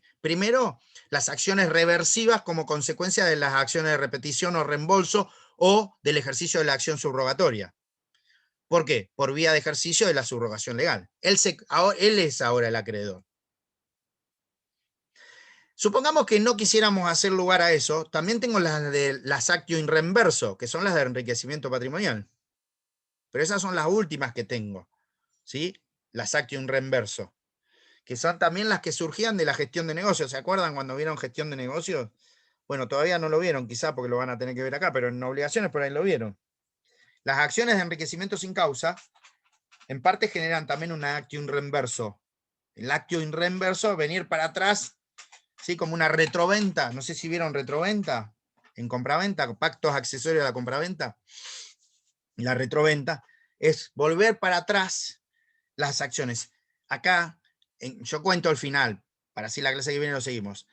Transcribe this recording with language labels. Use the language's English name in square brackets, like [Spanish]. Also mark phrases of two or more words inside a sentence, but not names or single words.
[Spanish] Primero, las acciones reversivas como consecuencia de las acciones de repetición o reembolso o del ejercicio de la acción subrogatoria. ¿Por qué? Por vía de ejercicio de la subrogación legal. Él es ahora el acreedor. Supongamos que no quisiéramos hacer lugar a eso, también tengo las [Latin] actio in reverso, [Spanish] que son las de enriquecimiento patrimonial. Pero esas son las últimas que tengo, ¿sí? Las [Latin] actio in reverso, [Spanish] que son también las que surgían de la gestión de negocios. ¿Se acuerdan cuando vieron gestión de negocios? Bueno, todavía no lo vieron, quizá porque lo van a tener que ver acá, pero en obligaciones por ahí lo vieron. Las acciones de enriquecimiento sin causa, en parte generan también una [Latin] actio in reverso. [Spanish] El [Latin] actio in reverso, [Spanish] venir para atrás, ¿sí? Como una retroventa. No sé si vieron retroventa en compraventa, pactos accesorios a la compraventa. La retroventa es volver para atrás las acciones. Acá, yo cuento el final, para así la clase que viene lo seguimos.